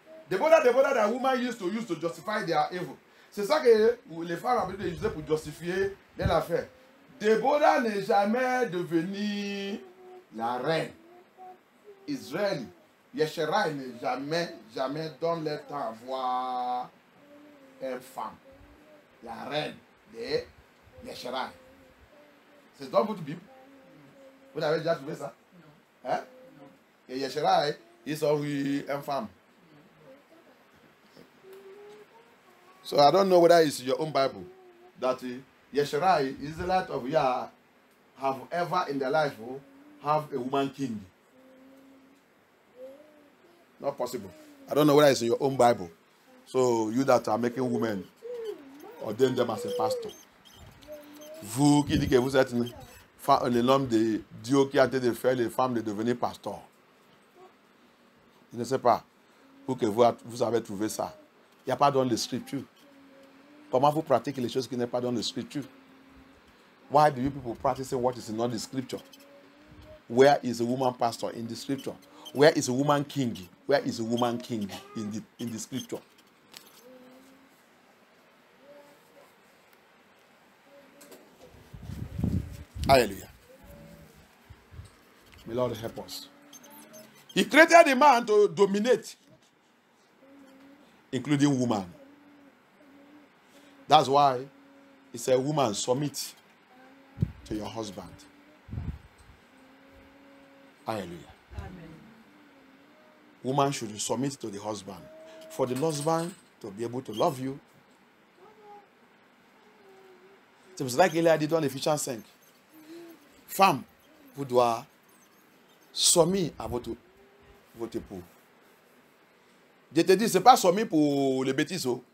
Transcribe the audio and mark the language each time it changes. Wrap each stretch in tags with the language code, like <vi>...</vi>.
<en>Deborah, the woman used to justify their evil.</en> <fr>C'est ça que les femmes ont utilisé pour justifier leur affaire. Deborah n'est jamais devenue la reine. Israël, Yesherai n'est jamais donné le temps à voir une femme. La reine de Yesherai. C'est dans votre Bible. Vous avez déjà trouvé ça? Non. Hein? Et Yesherai, ils ont eu une femme.</fr> <en>So I don't know whether it's your own Bible that Yesherai, Israelite of Yah, have ever in their life have a woman king. Not possible. I don't know whether it's in your own Bible. So you that are making women, ordain them as a pastor.</en> <fr>Vous qui dites que vous êtes le nom de Dieu qui a été de faire les femmes de devenir pasteur. Je ne sais pas où que vous avez trouvé ça. Il n'y a pas dans les Scriptures. Comment vous pratiquez les choses qui n'est pas dans les Scriptures?</fr> <en>Why do you people practice what is not in the Scripture? Where is a woman pastor in the Scripture? Where is a woman king? Where is a woman king in the Scripture? Hallelujah. May Lord help us. He created a man to dominate, including woman. That's why he said, woman, submit to your husband. Hallelujah. Amen. Woman should submit to the husband. For the husband to be able to love you.</en> <fr>C'est pour ça qu'il a dit dans Éphésiens 5. Femme, vous devez soumettre à votre époux. Je te dis, ce n'est pas soumis pour les bêtises.</fr>